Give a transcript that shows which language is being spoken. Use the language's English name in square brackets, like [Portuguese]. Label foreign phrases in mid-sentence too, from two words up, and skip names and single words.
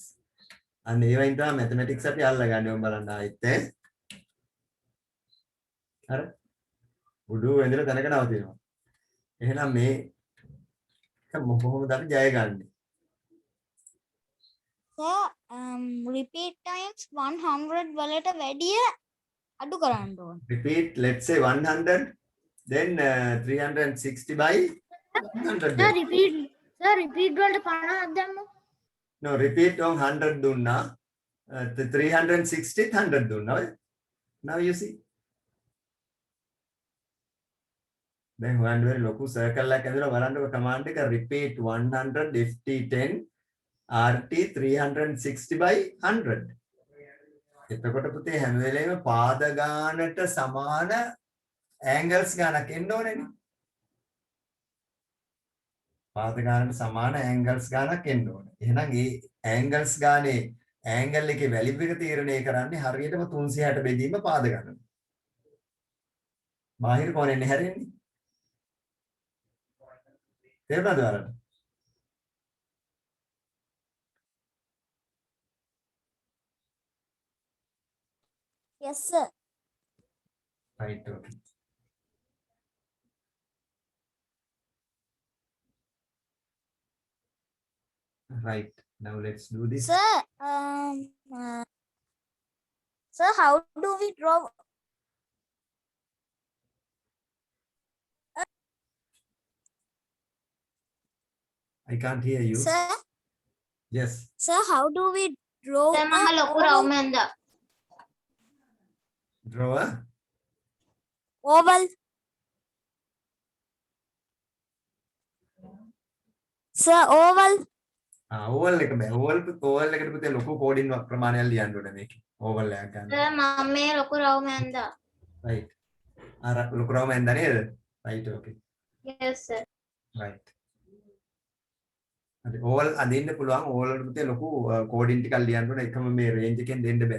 [Sinhala] අන්න ඒ වයින් තමයි mathematics අපි අල්ලගන්නේ ඔය බලන්න ආයෙත් හරි උඩු වෙන්දර තැනක නවතිනවා. එහෙනම් මේ කොහොමද අපි ජය ගන්නෙ? [English] sir repeat times [Sinhala] 100 වලට වැඩිය අඩු කරන්න ඕන [English] Repeat, let's say 100, then 360 by 100. sir repeat [Sinhala] වලට 50ක් දැම්මු. [English] No, repeat on 100 dunna, 360 100 dunna. Now you see. Then 100 [Sinhala] ලොකු circle එකක් ඇදලා බලන්නකො command එක [English] repeat 100 ft10 rt 360 by 100. [Sinhala] එතකොට පුතේ හැම වෙලේම පාද ගානට සමාන angles ගානක් එන්න ඕනේනේ. පාද ගානට සමාන angles ගානක් එන්න ඕනේ. එහෙනම් ඒ angles ගානේ angle එකේ value එක තීරණය කරන්නේ හරියටම 360 බෙදීම පාද ගානට. බාහිර කෝණයෙන් හැරෙන්නේ. තේරුණාද ඔයාලට? [English] yes sir Right, okay. Right. Now let's do this. sir sir how do we draw I can't hear you. sir Yes. sir how do we draw [Sinhala] සර් මම ලොකු a රවුමෙන්ද [English] Draw a oval sir oval [Sinhala] oval එක බෑ. oval එකට පුතේ ලොකු කෝඩින් ප්‍රමාණයක් ලියන්න ඕනේ මේකේ. oval එකක් ගන්න. සර් මම මේ ලොකු රවුමෙන්ද Right. අර ලොකු රවම ඇඳ නේද? [English] Right, okay. yes sir Right. [Sinhala] හරි oval අදින්න පුළුවන්. oval වලට පුතේ ලොකු කෝඩින් ටිකක් ලියන්න ඕනේ. එකම මේ රේන්ජ් එකෙන් දෙන්න බෑ.